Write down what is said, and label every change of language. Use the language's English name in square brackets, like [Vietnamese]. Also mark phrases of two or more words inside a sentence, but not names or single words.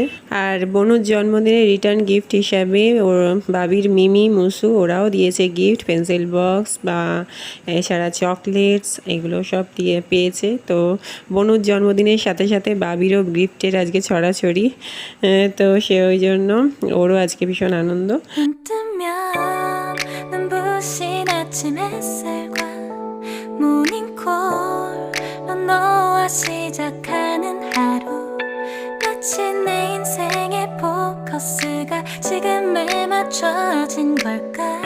[Bangla] আর বনুর জন্মদিনে [English] return gift [Bangla] হিসাবে ওর বাবির মিমি মুসু ওরাও দিয়েছে গিফট, [English] pencil box [Bangla] বা এছাড়া চকলেটস, এগুলো সব দিয়ে পেয়েছে। তো বনুর জন্মদিনের সাথে সাথে বাবিরও গিফটের আজকে ছড়াছড়ি। তো সে ওই জন্য ওরও আজকে ভীষণ আনন্দ। [Korean] 눈 뜨면 눈부신 아침 햇살과 모닝콜로 너와 시작하는 하루 마치 내 인생의 포커스가 지금에 맞춰진 걸까